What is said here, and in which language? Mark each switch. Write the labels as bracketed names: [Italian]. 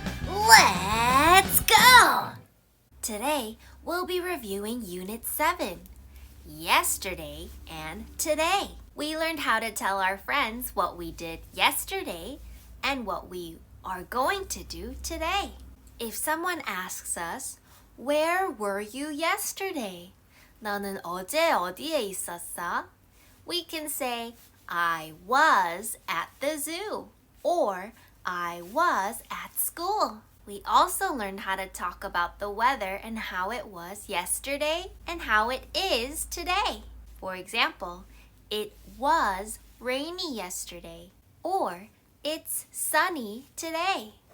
[English] Let's go! Today, we'll be reviewing Unit 7, Yesterday and Today. We learned how to tell our friends what we did yesterday and what we are going to do today. If someone asks us, Where were you yesterday? [Korean] 너는 어제 어디에 있었어? [English] We can say, I was at the zoo, or I was at school. We also learned how to talk about the weather and how it was yesterday and how it is today. For example, it was rainy yesterday, or it's sunny today.